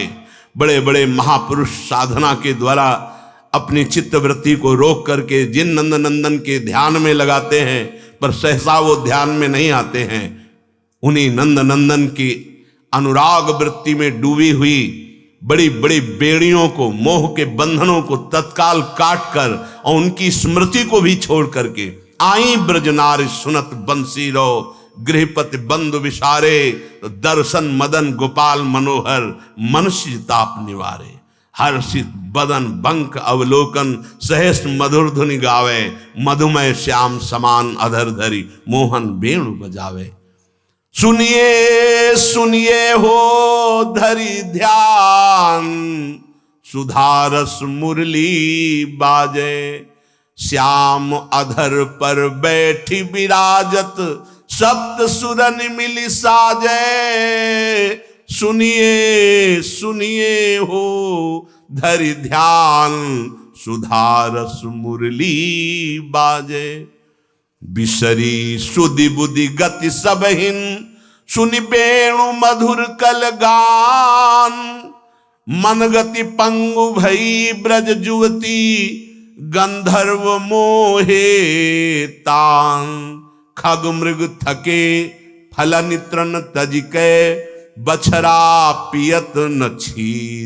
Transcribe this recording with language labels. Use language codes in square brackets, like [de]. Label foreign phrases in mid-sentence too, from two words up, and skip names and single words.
[hi] बड़े बड़े महापुरुष साधना के द्वारा अपनी चित्तवृत्ति को रोक करके जिन नंद नंदन के ध्यान में लगाते हैं, पर सहसा वो ध्यान में नहीं आते हैं, उन्हीं नंद नंदन की अनुराग वृत्ति में डूबी हुई बड़ी बड़ी बेड़ियों को, मोह के बंधनों को तत्काल काट कर और उनकी स्मृति को भी छोड़ करके [bra] आई ब्रजनार सुनत बंसी रो गृहपति बंधु विसारे। दर्शन मदन गोपाल मनोहर मन सीताप निवारे। हर्षित बदन बंक अवलोकन सहस मधुर धुनि गावे। मधुमय श्याम समान अधर धरी मोहन वेणु बजावे। सुनिए सुनिए हो धरि ध्यान, सुधारस मुरली बाजे। श्याम अधर पर बैठी विराजत, सप्त सुरन मिली साजे। सुनिए सुनिए हो धरि ध्यान, सुधारस मुरली बाजे। बिसरी सुधि बुद्धि गति सबहिन, सुनि वेणु मधुर कल गान। मन गति पंगु भई ब्रज जुवती, गंधर्व मोहे तान। खग मृग थके फल नित्रन तजिके, बछरा पियत न क्षीर।